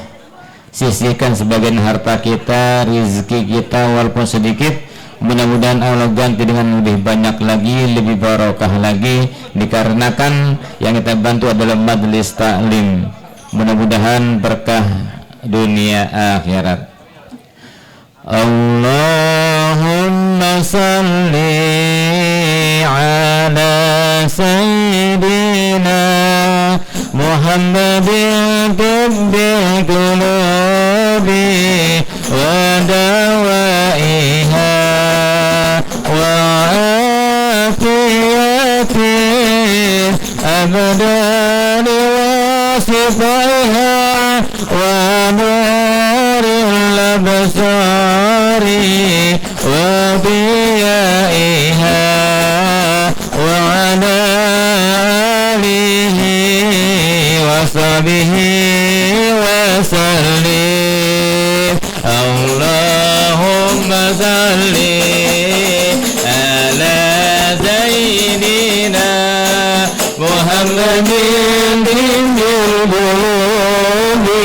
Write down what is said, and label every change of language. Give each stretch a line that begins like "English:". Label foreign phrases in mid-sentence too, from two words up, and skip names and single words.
Indonesian: Sisihkan sebagian harta kita, rezeki kita walaupun sedikit, mudah-mudahan Allah ganti dengan lebih banyak lagi, lebih barokah lagi, dikarenakan yang kita bantu adalah majlis taklim. Mudah-mudahan berkah dunia akhirat.
Arabic: اللهم صل على سيدنا محمد طب القلوب ودوائها وعافية الأبدان وشفائها ونور الأبصار وضيائها وعلى آله وصحبه وسلم. اللهم صل على سيدنا محمد بالقلوب